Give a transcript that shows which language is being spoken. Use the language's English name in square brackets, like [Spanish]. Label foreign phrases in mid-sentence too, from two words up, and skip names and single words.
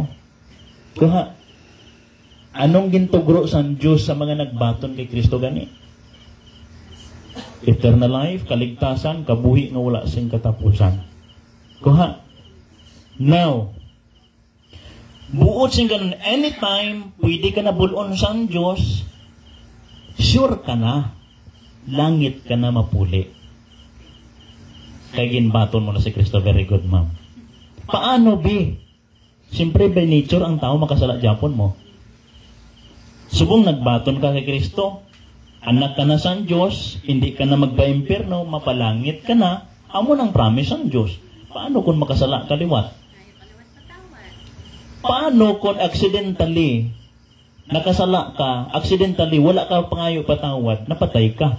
[Hiligaynon] Kuha. Anong gintugro sa Diyos sa mga nagbaton kay Kristo gani? [English] Eternal life, [Hiligaynon] kaligtasan, kabuhi nga wala sing katapusan. Kuha. Now, buot sing ganun, anytime, pwede ka na bulon sa Diyos, sure ka na, langit ka na mapuli. Kaya ginbaton mo na si Kristo. [English] Very good, [Hiligaynon] ma'am. Paano, B? Siyempre, [English] by nature, [Hiligaynon] ang tao makasala Japon mo. Subong nagbaton ka kay Kristo, anak ka na sa Diyos, hindi ka na magba-impyerno, mapalangit ka na, amo ng promise ang Diyos. Paano kung makasala kaliwat? Paano kung accidentally nakasala ka, accidentally wala ka pangayo patawad, napatay ka?